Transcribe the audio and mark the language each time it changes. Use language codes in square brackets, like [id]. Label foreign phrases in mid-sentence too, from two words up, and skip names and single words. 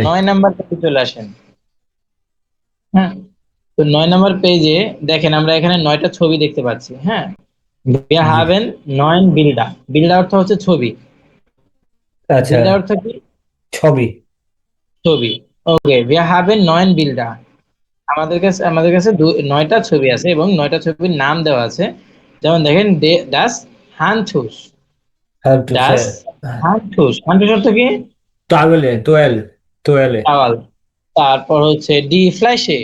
[bn] 9 নাম্বার পেজে চলে আসেন। হ্যাঁ, তো 9 নাম্বার পেজে দেখেন, আমরা এখানে 9টা ছবি দেখতে পাচ্ছি, হ্যাঁ। [de] Wir [bn] জি, [de] haben 9 Bilder, [bn] বিল্ডা অর্থ হচ্ছে ছবি। আচ্ছা, বিল্ডা অর্থ কি? ছবি। ছবি। ওকে, [de] wir haben 9 Bilder, [bn] আমাদের কাছে 9টা ছবি আছে এবং 9টা ছবির নাম দেওয়া আছে। যেমন দেখেন, [de] das Handtuch, [bn] হ্যাঁ টু [de] das Handtuch, [bn] হানথুস অর্থ কি? তাহলে তোয়েল, তোয়েলে। চাওয়াল। তারপর হচ্ছে [de] die Flasche,